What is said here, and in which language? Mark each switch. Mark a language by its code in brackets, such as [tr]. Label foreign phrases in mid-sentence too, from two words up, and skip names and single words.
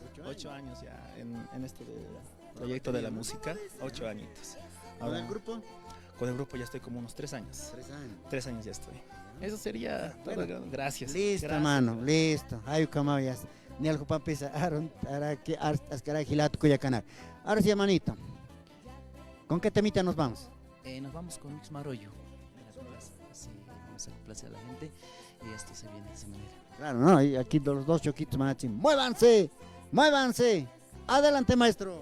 [es] 8 años ya en este proyecto de la música, 8 añitos. ¿Con el grupo? Con el grupo ya estoy como unos 3 años. 3 años ya estoy. Eso sería todo. Bueno, gracias. Listo, gracias. hermano, listo. Ay, como ya. Ni algo para empezar. Ahora que ascara gilato cuyacanar. Ahora sí, hermanito. ¿Con qué temita nos vamos? Nos vamos con Mix Marollo. Sí, vamos a complacer a la gente y esto se viene de esa manera. Claro, ¿no? Y aquí los dos choquitos van a decir, ¡muévanse! ¡Muévanse! ¡Adelante, maestro!